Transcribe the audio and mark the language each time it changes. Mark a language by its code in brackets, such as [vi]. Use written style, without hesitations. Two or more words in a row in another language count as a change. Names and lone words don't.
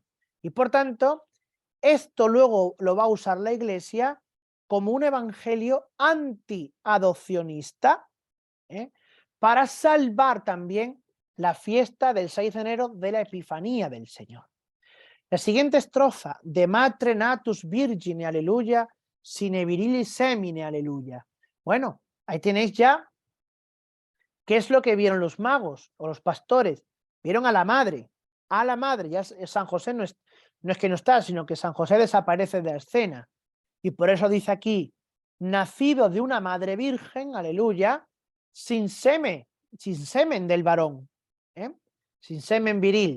[es] Y por tanto, esto luego lo va a usar la Iglesia como un evangelio anti-adopcionista, para salvar también la fiesta del 6 de enero de la Epifanía del Señor. La siguiente estrofa, de [la] Matre natus virgine, aleluya, sine virilis semine, aleluya. [es] Bueno, ahí tenéis ya qué es lo que vieron los magos o los pastores. Vieron a la madre, ya San José no es que no está, sino que San José desaparece de la escena. Y por eso dice aquí, nacido de una madre virgen, aleluya, sin semen del varón, sin semen viril.